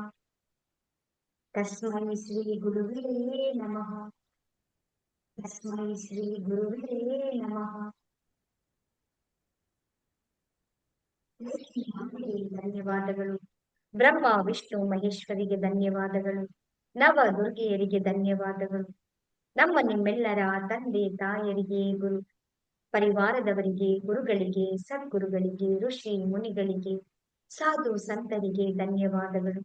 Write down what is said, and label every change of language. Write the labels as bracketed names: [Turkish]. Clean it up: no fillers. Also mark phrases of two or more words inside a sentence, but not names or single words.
[Sanskrit] ತಸ್ಮೈ ಶ್ರೀ ಗುರುವೇ ನಮಃ. ತಸ್ಮೈ ಶ್ರೀ ಗುರುವೇ ನಮಃ. [Kannada] ಧನ್ಯವಾದಗಳು. ಬ್ರಹ್ಮ ವಿಷ್ಣು ಮಹೇಶ್ವರಿಗೆ ಧನ್ಯವಾದಗಳು. ನವ ದುರ್ಗೆಯರಿಗೆ ಧನ್ಯವಾದಗಳು. ನಮ್ಮ ನಿಮ್ಮೆಲ್ಲರ ತಂದೆ ತಾಯರಿಗೆ, ಗುರು ಪರಿವಾರದವರಿಗೆ, ಗುರುಗಳಿಗೆ, ಸದ್ಗುರುಗಳಿಗೆ, ಋಷಿ ಮುನಿಗಳಿಗೆ, ಸಾಧು ಸಂತರಿಗೆ ಧನ್ಯವಾದಗಳು.